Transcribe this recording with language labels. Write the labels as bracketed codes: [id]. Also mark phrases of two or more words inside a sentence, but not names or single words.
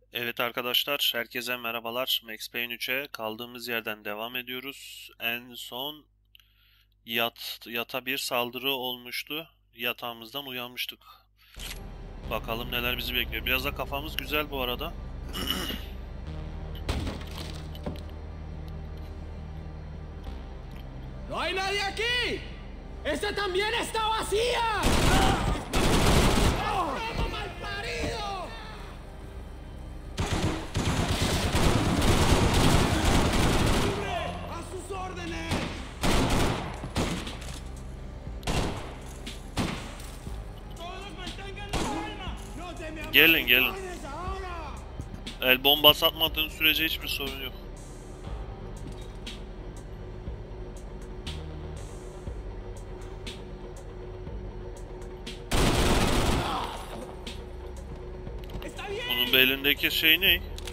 [tr] Evet arkadaşlar, herkese merhabalar. Max Payne 3'e kaldığımız yerden devam ediyoruz. En son yata bir saldırı olmuştu. Yatağımızdan uyanmıştık. Bakalım neler bizi bekliyor. Biraz da kafamız güzel bu arada. [es] ¡No hay nadie aquí! ¡Esta también está vacía! ¡Como malparido! ¡A sus órdenes! ¡Todos mantengan la calma! ¡No te me [tr] Gelin gelin. [es] abandones ahora! [tr] El bombası atmadığın sürece hiçbir sorun yok. Bunun belindeki şey ne?